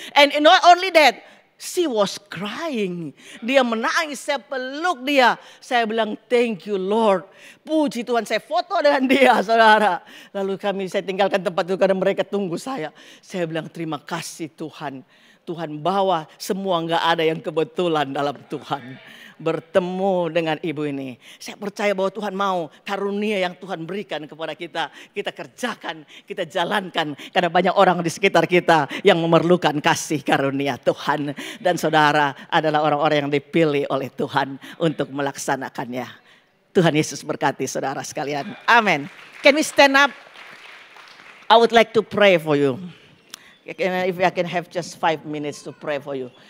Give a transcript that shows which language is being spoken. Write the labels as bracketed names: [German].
[English] And not only that, she was crying. [Indonesian] Dia menangis, saya peluk dia. Saya bilang, [English] thank you Lord. [Indonesian] Puji Tuhan, saya foto dengan dia, saudara. Lalu saya tinggalkan tempat itu karena mereka tunggu saya. Saya bilang, terima kasih Tuhan. Tuhan bawa, semua nggak ada yang kebetulan dalam Tuhan. Bertemu dengan ibu ini. Saya percaya bahwa Tuhan mau karunia yang Tuhan berikan kepada kita. Kita kerjakan, kita jalankan. Karena banyak orang di sekitar kita yang memerlukan kasih karunia Tuhan. Dan saudara adalah orang-orang yang dipilih oleh Tuhan untuk melaksanakannya. Tuhan Yesus berkati saudara sekalian. Amin. [English] Can we stand up? I would like to pray for you. If I can have just 5 minutes to pray for you.